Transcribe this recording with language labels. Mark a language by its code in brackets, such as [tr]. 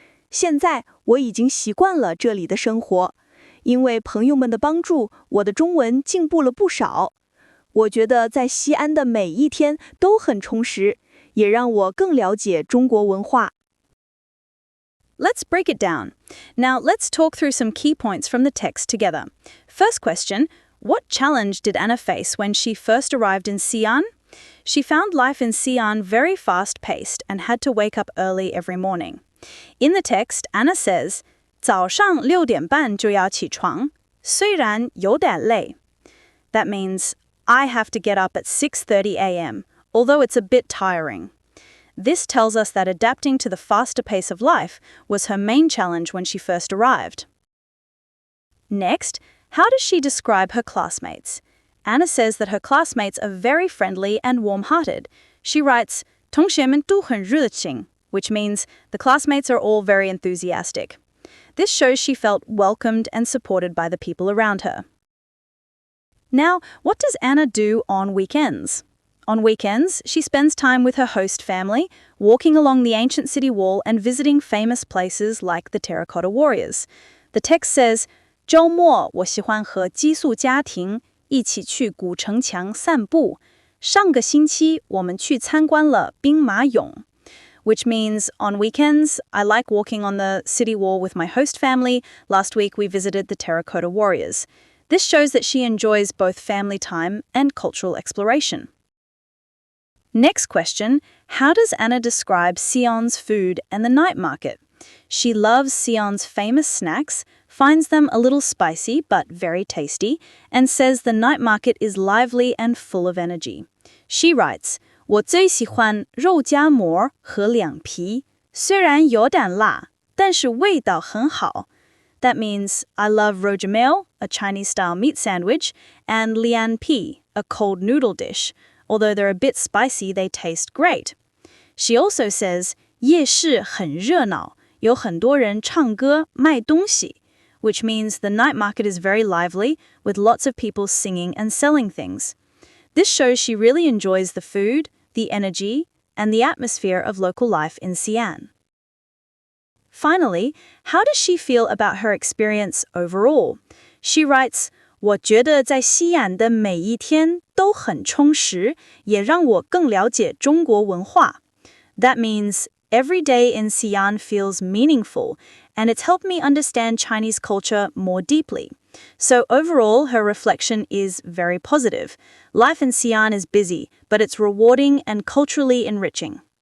[zh] 现在我已经习惯了这里的生活，因为朋友们的帮助，我的中文进步了不少。我觉得在西安的每一天都很充实，也让我更了解中国文化。 [en] Let's break it down. Now, let's talk through some key points from the text together. First question, what challenge did Anna face when she first arrived in Xi'an? She found life in Xi'an very fast-paced and had to wake up early every morning. In the text, Anna says, [zh] 早上6点半就要起床，虽然有点累. [en] That means, I have to get up at 6:30 a.m., although it's a bit tiring. This tells us that adapting to the faster pace of life was her main challenge when she first arrived. Next, how does she describe her classmates? Anna says that her classmates are very friendly and warm-hearted. She writes, [zh] 同学们都很热情, [en] which means the classmates are all very enthusiastic. This shows she felt welcomed and supported by the people around her. Now, what does Anna do on weekends? On weekends, she spends time with her host family, walking along the ancient city wall and visiting famous places like the Terracotta Warriors. The text says, [zh] 周末我喜欢和寄宿家庭一起去古城墙散步。上个星期我们去参观了兵马俑. [en] Which means, on weekends, I like walking on the city wall with my host family. Last week we visited the Terracotta Warriors. This shows that she enjoys both family time and cultural exploration. Next question, how does Anna describe Xi'an's food and the night market? She loves Xi'an's famous snacks, finds them a little spicy but very tasty, and says the night market is lively and full of energy. She writes, [zh] 我最喜欢肉夹馍和凉皮，虽然有点辣，但是味道很好. [en] That means, I love rojameo, a Chinese-style meat sandwich, and lian pi, a cold noodle dish. Although they're a bit spicy, they taste great. She also says, [zh] 夜市很热闹，有很多人唱歌卖东西, [en] which means the night market is very lively, with lots of people singing and selling things. This shows she really enjoys the food, the energy, and the atmosphere of local life in Xi'an. Finally, how does she feel about her experience overall? She writes, [zh] 我觉得在西安的每一天都很充实，也让我更了解中国文化。 [en] That means every day in Xi'an feels meaningful, and it's helped me understand Chinese culture more deeply. So overall, her reflection is very positive. Life in Xi'an is busy, but it's rewarding and culturally enriching.